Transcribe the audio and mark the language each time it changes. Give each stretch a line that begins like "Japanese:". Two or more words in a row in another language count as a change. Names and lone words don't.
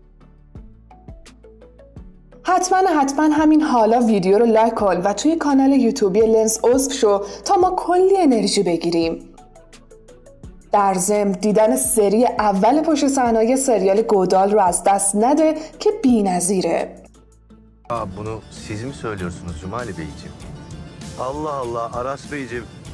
Persian: حتما همین حالا ویدیو رو لایک کن و توی کانال یوتیوبی لنز عضو شو تا ما کلی انرژی بگیریم. در ضمن دیدن سری اول پشت صحنه‌های سریال گودال رو از دست نده که بی‌نظیره.
Turkish: Bunu siz mi söylüyorsunuz Cumali Beyciğim? Allah Allah Aras Beyciğim.